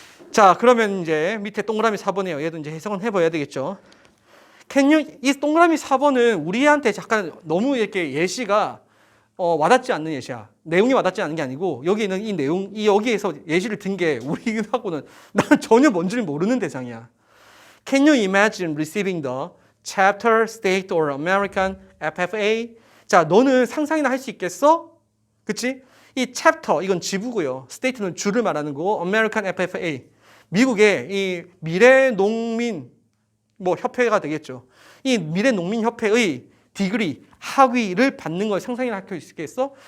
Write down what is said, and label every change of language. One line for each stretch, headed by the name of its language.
Korean: 자, 그러면 이제 밑에 동그라미 4번이에요. 얘도 이제 해석은 해봐야 되겠죠. 이 동그라미 4번은 우리한테 잠깐 너무 이렇게 예시가 와닿지 않는 예시야. 내용이 와닿지 않는 게 아니고 여기는 이 내용, 여기에서 예시를 든 게 우리하고는 난 전혀 뭔지를 모르는 대상이야.
English: Can you imagine receiving the chapter, state or American FFA?
Korean: 자, 너는 상상이나 할 수 있겠어? 그치? 이 chapter, 이건 지부고요. state는 주를 말하는 거고 American FFA, 미국의 이 미래 농민 뭐 협회가 되겠죠. 이 미래 농민 협회의 디그리 학위를 받는 걸 상상이나 할 수 있겠어?